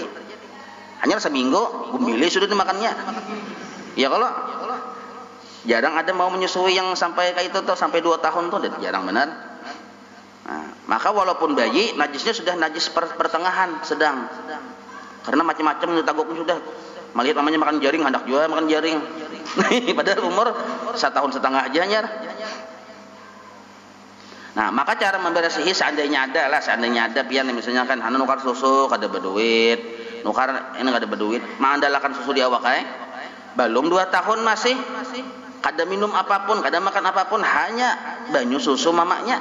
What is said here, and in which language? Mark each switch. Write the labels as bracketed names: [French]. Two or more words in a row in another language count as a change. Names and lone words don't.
[Banjar] Hanya seminggu gumbili sudah dimakannya. [Indonesian] Ya kalau Jarang ada mau menyusui yang sampai kayak itu tuh, sampai 2 tahun tuh jarang benar. Nah, maka walaupun bayi, najisnya sudah najis pertengahan, sedang. [Banjar] Karena macam-macam taguknya sudah. Melihat mamanya makan jaring, hendak juga makan jaring. Padahal umur 1,5 tahun aja nyar. Nah, maka cara membersihi seandainya ada pian misalnya kan hana nukar susu kada berduit, nukar ini kada berduit, mengandalkan susu di awak belum 2 tahun masih kada minum apapun, kada makan apapun, hanya banyu susu mamanya.